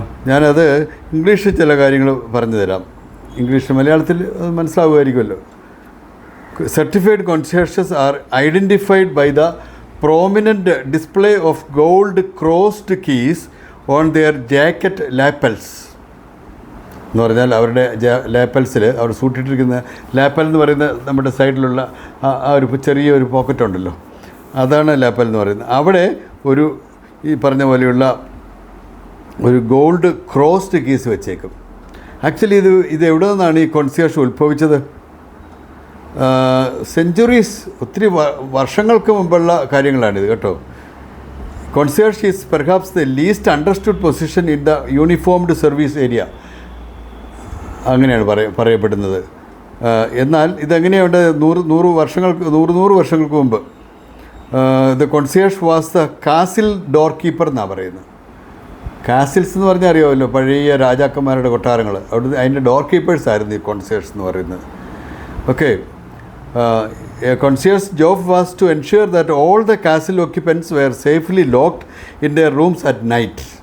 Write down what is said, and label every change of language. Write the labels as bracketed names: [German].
[Malayalam] ഞാനത് ഇംഗ്ലീഷിൽ ചില കാര്യങ്ങൾ പറഞ്ഞു തരാം. ഇംഗ്ലീഷ് മലയാളത്തിൽ അത് മനസ്സിലാവുമായിരിക്കുമല്ലോ. [English] Certified concierges are identified by the prominent display of gold crossed keys on their jacket lapels. [Malayalam] എന്ന് പറഞ്ഞാൽ അവരുടെ ലാപ്പൽസിൽ അവർ സൂട്ടിട്ടിരിക്കുന്ന ലാപ്പൽ എന്ന് പറയുന്ന നമ്മുടെ സൈഡിലുള്ള ആ ഒരു ചെറിയൊരു പോക്കറ്റ് ഉണ്ടല്ലോ, അതാണ് ലാപ്പൽ എന്ന് പറയുന്നത്. അവിടെ ഈ പറഞ്ഞ പോലെയുള്ള ഒരു ഗോൾഡ് ക്രോസ്ഡ് കീസ് വെച്ചേക്കും. ആക്ച്വലി ഇത് എവിടെ നിന്നാണ് ഈ കോൺസിയർഷ് ഉത്ഭവിച്ചത്? സെഞ്ച്വറീസ്, ഒത്തിരി വർഷങ്ങൾക്ക് മുമ്പുള്ള കാര്യങ്ങളാണിത് കേട്ടോ. [English] concierge is perhaps the least understood position in the uniformed service area, [Malayalam] അങ്ങനെയാണ് പറയപ്പെടുന്നത്. എന്നാൽ ഇതെങ്ങനെയുണ്ട്? നൂറ് വർഷങ്ങൾക്ക് മുമ്പ് [English] the concierge was the castle door keeper [Malayalam] എന്നാണ് പറയുന്നത്. കാസിൽസ് എന്ന് പറഞ്ഞാൽ അറിയാമല്ലോ, പഴയ രാജാക്കന്മാരുടെ കൊട്ടാരങ്ങൾ. അതിൻ്റെ ഡോർ കീപ്പേഴ്സ് ആയിരുന്നു ഈ കോൺസിയർഷ് എന്ന് പറയുന്നത്. [English] Okay. A concierge's job was to ensure that all the castle occupants were safely locked in their rooms at night.